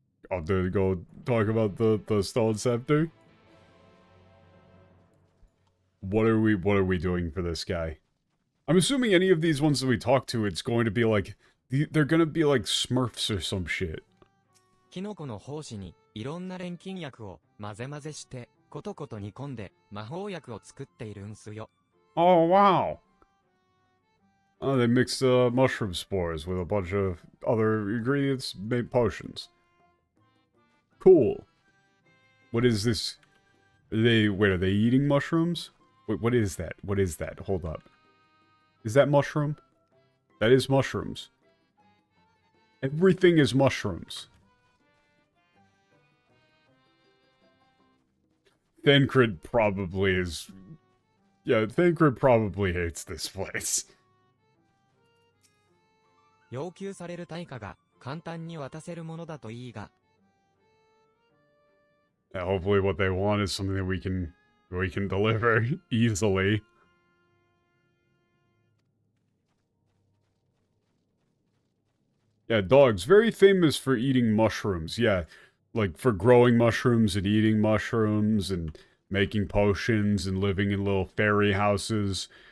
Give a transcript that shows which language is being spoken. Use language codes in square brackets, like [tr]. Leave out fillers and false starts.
[en] I'll go talk about the Stone Scepter. What are we doing for this guy? I'm assuming any of these ones that we talk to, it's going to be like, they're gonna be like Smurfs or some shit. [ja] キノコの胞子にいろんな錬金薬を混ぜ混ぜしてコトコト煮込んで魔法薬を作っているんすよ。 [en] Oh wow! Oh, they mix mushroom spores with a bunch of other ingredients, made potions. Cool. What is this? Are they eating mushrooms? Wait, what is that? What is that? Hold up. Is that mushroom? That is mushrooms. Everything is mushrooms. Thancred probably is... Yeah, Thancred probably hates this place. [ja] 要求される対価が簡単に渡せるものだといいが。 [en] Yeah, hopefully what they want is something that we can deliver easily. Yeah, dogs, very famous for eating mushrooms. Yeah, like for growing mushrooms and eating mushrooms and making potions and living in little fairy houses.